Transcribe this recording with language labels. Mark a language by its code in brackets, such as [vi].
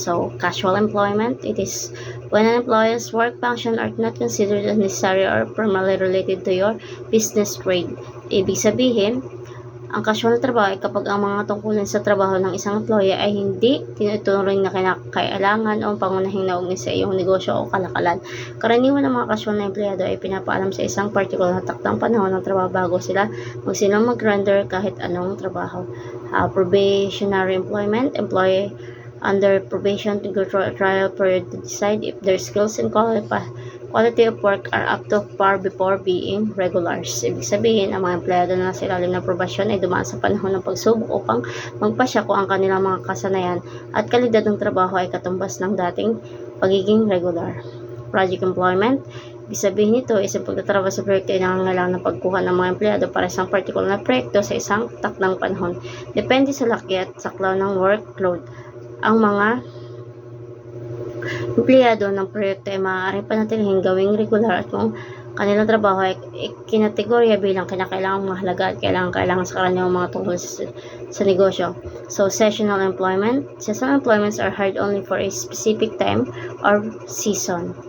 [en] So, casual employment, it is when an employee's work function are not considered as necessary or primarily related to your business trade. [tl] Ibig sabihin, ang casual na trabaho ay kapag ang mga tungkulin sa trabaho ng isang employee ay hindi tinuturing na kailangan o pangunahing naugnay sa iyong negosyo o kalakalan. Karaniwan ng mga casual na empleyado ay pinapaalam sa isang particular na taktang panahon ng trabaho bago sila mag-render kahit anong trabaho. [en] Probationary employment, employee under probation to go through a trial period to decide if their skills and quality of work are up to par before being regulars. [tl] Ibig sabihin, ang mga empleyado na nasa ilalim ng probasyon ay dumaan sa panahon ng pagsubok upang magpasya kung ang kanilang mga kasanayan at kalidad ng trabaho ay katumbas ng dating pagiging regular. [en] Project employment, [tl] Ibig sabihin nito is ang pagtatrabaho sa proyekto ay nangangailangan ng pagkuha ng mga empleyado para sa isang particular na proyekto sa isang takdang panahon. Depende sa laki at saklaw ng workload. Ang mga empleyado ng proyekto ay maaaring panatilihing gawing regular at kung kanilang trabaho ay kinategorya bilang kinakailangang mahalaga at kailangan sa karaniwang mga tungkol sa negosyo. [en] So, seasonal employment. Seasonal employments are hired only for a specific time or season.